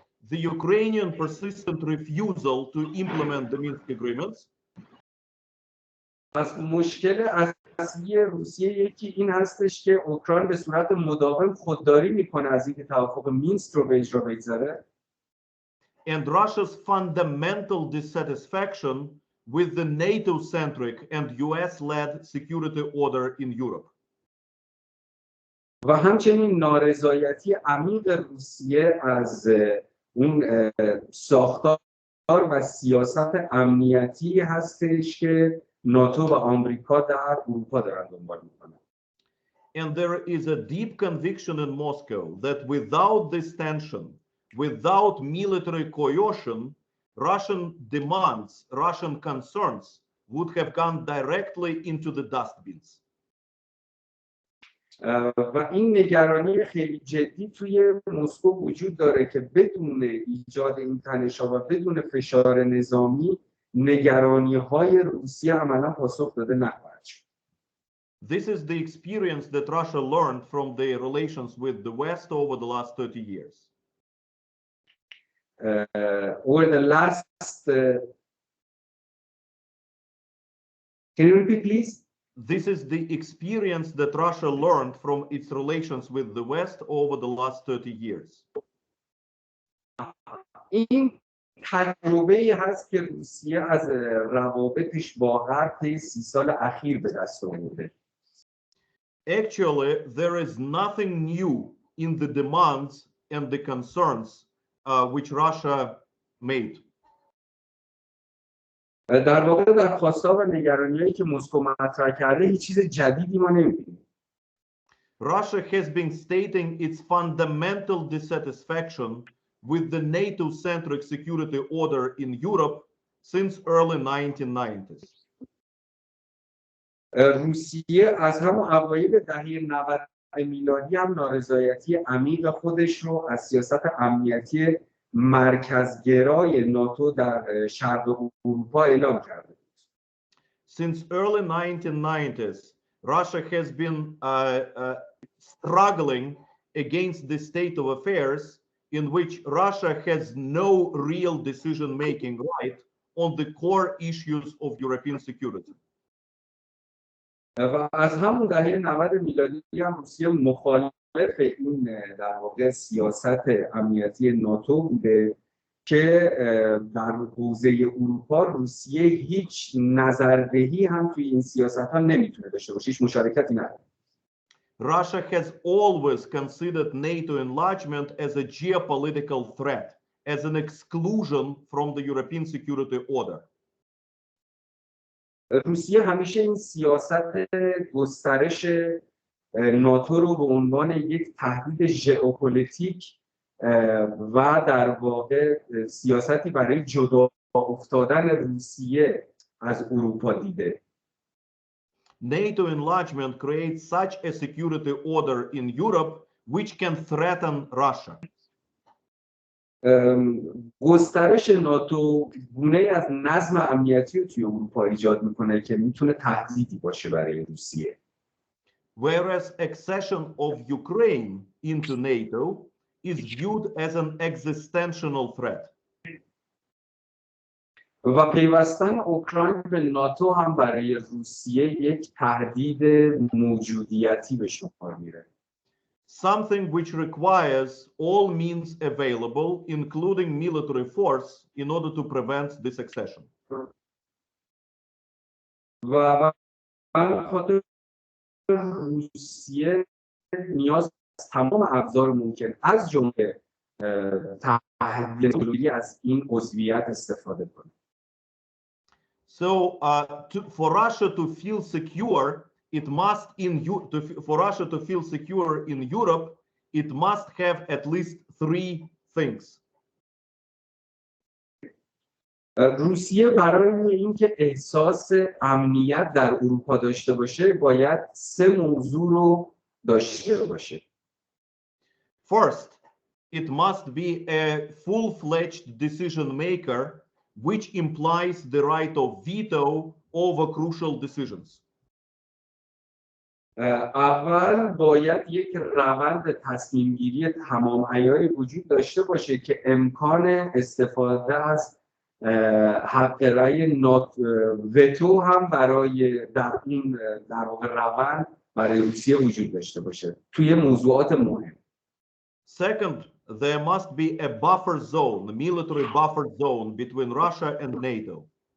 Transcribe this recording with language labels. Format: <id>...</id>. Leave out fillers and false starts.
<en>The Ukrainian persistent refusal to implement the Minsk agreements.</en> <fa>از مشکل اصلی روسیه یکی این هستش که اوکراین به صورت مداوم خودداری میکنه از اینکه توافق مینسک رو به اجرا بگذاره.</fa> <en>And Russia's fundamental dissatisfaction with the NATO-centric and US-led security order in Europe.</en> <fa>و همچنین نارضایتی عمیق روسیه از اون ساختار و سیاست امنیتی هستش که ناتو و آمریکا در اروپا دارن دنبال میکنن.</fa> <en>And there is a deep conviction in Moscow that without this tension, without military coercion, Russian demands, Russian concerns would have gone directly into the dustbins.</en> <fa>و این نگرانی خیلی جدی توی مسکو وجود داره که بدون ایجاد این تنش‌ها و بدون فشار نظامی نگرانی‌های روسیه عملاً پاسخ داده نخواهد شد.</fa> <en>This is the experience that Russia learned from the relations with the West over the last 30 years. Over the last, can you repeat, please? This is the experience that Russia learned from its relations with the West over the last 30 years.</en> <fa>این تجربه‌ای هست که روسیه از روابطش با غرب طی 30 سال اخیر به دست آورده.</fa> <en>Actually, there is nothing new in the demands and the concerns which Russia made.</en> <fa>در واقع در خواست‌ها و نگرانی‌هایی که مسکو مطرح کرده هیچ چیز جدیدی ما نمی‌بینیم.</fa> <en>Russia has been stating its fundamental dissatisfaction with the NATO-centric security order in Europe since early 1990s.</en> <fa>روسیه از همون اوایل دهه 90 میلادی هم نارضایتی عمیق خودش رو از سیاست امنیتی مرکزگرای ناتو در شرق اروپا اعلام کرده.</fa> <en>Since early 1990s, Russia has been struggling against the state of affairs in which Russia has no real decision-making right on the core issues of European security.</en> <fa>و از همون دهه 90 میلادی هم روسیه مخالف این در واقع سیاست امنیتی ناتو بوده که در حوزه اروپا روسیه هیچ نظردهی هم توی این سیاست‌ها نمیتونه داشته باشه، هیچ مشارکتی نداره.</fa> <en>Russia has always considered NATO enlargement as a geopolitical threat, as an exclusion from the European security order.</en> <fa>روسیه همیشه این سیاست گسترش ناتو رو به عنوان یک تهدید ژئوپلیتیک و در واقع سیاستی برای جدا افتادن روسیه از اروپا دیده.</fa> <en>NATO enlargement creates such a security order in Europe which can threaten Russia.</en> <fa>گسترش ناتو گونه‌ای از نظم امنیتی رو توی اروپا ایجاد میکنه که میتونه تهدیدی باشه برای روسیه.</fa> <en>Whereas accession of Ukraine into NATO is viewed as an existential threat.</en> <fa>و پیوستن اوکراین به ناتو هم برای روسیه یک تهدید موجودیتی به شمار میره.</fa> <en>Something which requires all means available, including military force, in order to prevent this accession.</en> <fa>و خاطر روسیه نیاز تمام ابزار ممکن از جمله تحلیل از این عضویت استفاده کنه.</fa> <en>So for Russia to feel secure, it must for Russia to feel secure in Europe, it must have at least 3 things.</en> <fa>روسیه برای اینکه احساس امنیت در اروپا داشته باشه باید 3 موضوع رو داشته باشه.</fa> <en>First, it must be a full-fledged decision maker, which implies the right of veto over crucial decisions.</en> <fa>اول باید یک روند تصمیم گیری تمام عیاری وجود داشته باشه که امکان استفاده از حق رأی وتو هم برای در این در واقع روند برای روسیه وجود داشته باشه توی موضوعات مهم.</fa> <en>Second, there must be a buffer zone, a military buffer zone between Russia and NATO.</en>